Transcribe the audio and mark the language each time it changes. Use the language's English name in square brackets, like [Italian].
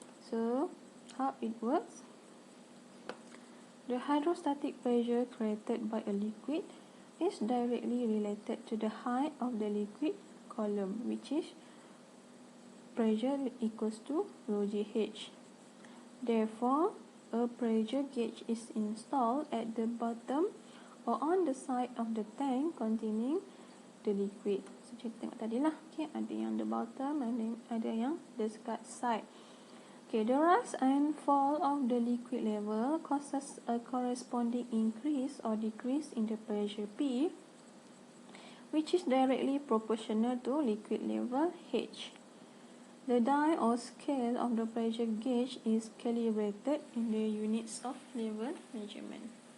[English] So how it works? The hydrostatic pressure created by a liquid is directly related to the height of the liquid column, which is pressure equals to rho GH. Therefore, a pressure gauge is installed at the bottom or on the side of the tank containing the liquid. [Malay] So kita tengok tadi lah. Okay, ada yang [English] the bottom, [Malay] ada yang [English] the side. Okay, the rise and fall of the liquid level causes a corresponding increase or decrease in the pressure P, which is directly proportional to liquid level H. The die or scale of the pressure gauge is calibrated in the units of level measurement.